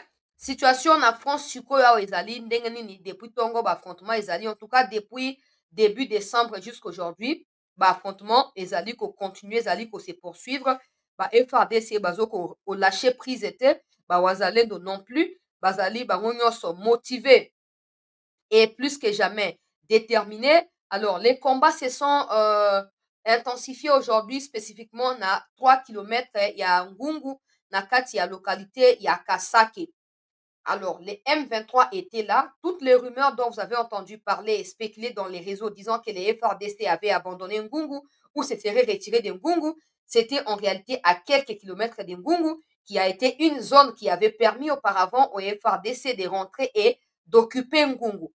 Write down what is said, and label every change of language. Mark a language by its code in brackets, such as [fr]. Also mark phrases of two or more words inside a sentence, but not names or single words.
[ln] Situation na France sikoyo ya ezali ndenge nini depuis tongo ba affrontement ezali [fr] en tout cas depuis début décembre jusqu'aujourd'hui. [ln] Ba affrontement ezali ko continuer ezali ko [fr] se poursuivre. [ln] Ba FARDC bazo ko [fr] lâcher prise [ln] était ba Wazalendo [fr] non plus. [ln] Bazali bango nyonso [fr] motivés et plus que jamais déterminés. Alors, les combats se sont intensifiés aujourd'hui, spécifiquement à 3 km, il y a Ngungu, [ln] na kati, [fr] il y a localité, il y a Kasake. Alors, les M23 étaient là. Toutes les rumeurs dont vous avez entendu parler et spéculer dans les réseaux disant que les FARDC avaient abandonné Ngungu ou se seraient retirés de Ngungu, c'était en réalité à quelques kilomètres de Ngungu, qui a été une zone qui avait permis auparavant aux FARDC de rentrer et d'occuper Ngungu.